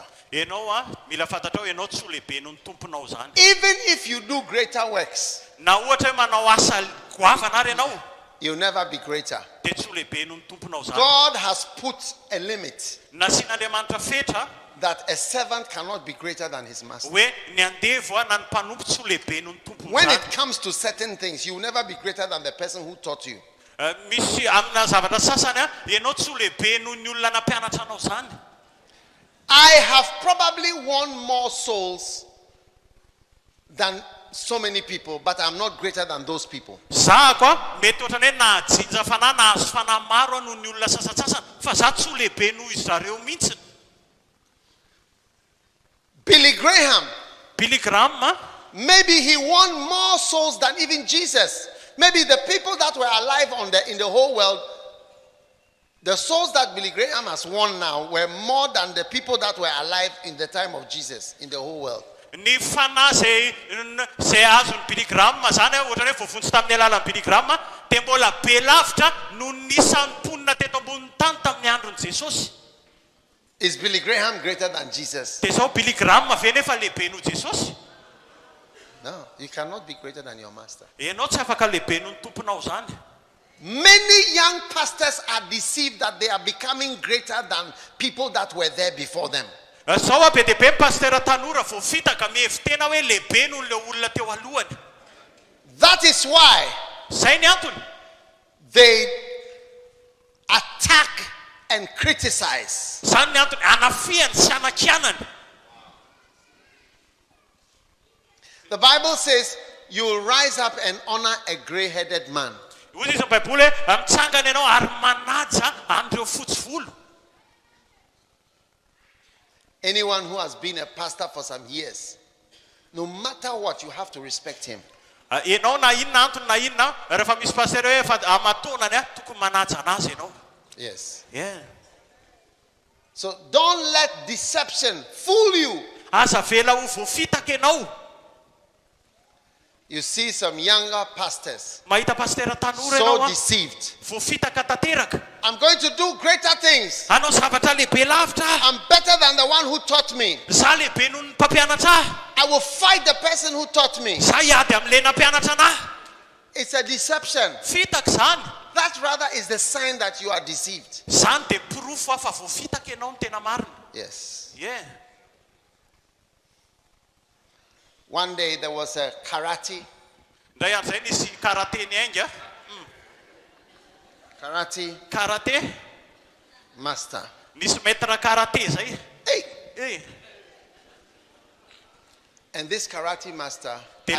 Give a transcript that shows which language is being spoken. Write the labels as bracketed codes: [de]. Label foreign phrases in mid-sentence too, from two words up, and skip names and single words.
[en] Even if you do greater works, you'll never be greater. God has put a limit. that a servant cannot be greater than his master. [mg] hoe ny andevo na ny mpanompo tsy ho lehibe noho ny tompony [en] When it [mg] zany. [en] comes to certain things, you will never be greater than the person who taught you. [mg] Misy amina zavatra sasany ianao tsy ho lehibe noho ny olona nampianatra anao zany. [en] I have probably won more souls than so many people, but I'm not greater than those people. [mg] Za koa mety ohatrany hoe najinja fanahy nahazo fanahy maro noho ny olona sasasasany fa za tsy ho lehibe noho izy zareo mihitsy. [en] Billy Graham, maybe he won more souls than even Jesus. Maybe the people that were alive in the whole world, the souls that Billy Graham has won now were more than the people that were alive in the time of Jesus in the whole world. [mg] Ny fanahy zay azony Billy Graham zany ohatrany hoe voavontsy tamin'ny alalan'ny Billy Graham dia mbola be lavitra no nisan'ny mponina teto ambonin'ny tany tamin'ny andron'i Jesosy. [en] Is Billy Graham greater than Jesus? [mg] Dia zao Billy Graham ve nefa lehibe noho Jesosy? [en] No, you cannot be greater than your master. [mg] Ianao tsy afaka lehibe noho ny tomponao zany. [en] Many young pastors are deceived that they are becoming greater than people that were there before them. [mg] Zao be dehibe pastera tanora vao fitaka mihevitena hoe lehibe noho le olona teo alohany. [en] That is why [mg] Zay ny antony. [en] they attack and criticize. [mg] Zany ny antony anafiany sy anakianany. [en] The Bible says you will rise up and honor a gray-headed man. [mg] Hoy izy ny Baiboly hoe mitsangana ianao ary manaja andreo fotsy volo. [en] Anyone who has been a pastor for some years, no matter what, you have to respect him. [mg] Ianao na inona antony na inona rehefa misy pastera hoe efa amatonany tokony manaja anazy ianao. [en] Yes. Yeah. So don't let deception fool you. [mg] Aza vela ho voafitaka ianao. [en] You see some younger pastors [mg] Mahita pastera tanora [en] so [mg] ianao [en] deceived. [mg] voafitaka tanteraka. [en] I'm going to do greater things. [mg] Anao zavatra lehibe lavitra. [en] I'm better than the one who taught me. [mg] Za lehibe noho ny mpampianatra. [en] I will fight the person who taught me. [mg] Za hiady amin'le nampianatra anahy. [en] It's a deception. [mg] Fitaka zany. [en] That rather is the sign that you are deceived. [mg] Zany dia pirofo fa voafitaka ianao ny tena marina. [en] Yes. Yeah. One day there was a karate [mg] Ndray andro zay nisy karate ny ainga. [en] Karate master. [mg] nisy maître karate zay. [en] Hey. And this karate master Tele-